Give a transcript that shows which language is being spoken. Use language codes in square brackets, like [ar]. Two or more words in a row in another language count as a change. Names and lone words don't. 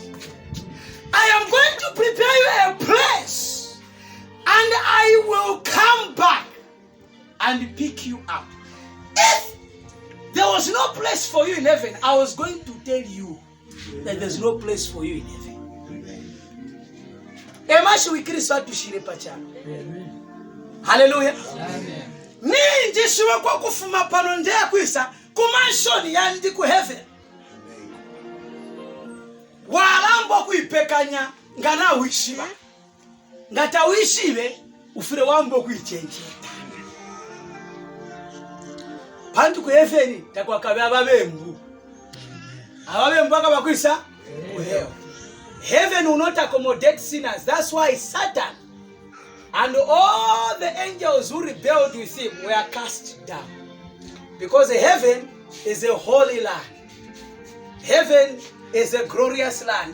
[en] I am going to prepare you a place, and I will come back and pick you up. If there was no place for you in heaven, I was going to tell you that there's no place for you in heaven. Hallelujah. Amen. [bem] ninji shiwe kwa kufuma pano ndeya kwisa kumanshoni ya ndi ku heaven walambwa kuipekanya ngana wishiba ngata wishibe ufire wambo kuichenjeta pantu ku heaven takwa kabe ababembu akabakwisa ku hell. [en] Heaven will not accommodate sinners. That's why Satan and all the angels who rebelled with him were cast down. Because heaven is a holy land. Heaven is a glorious land.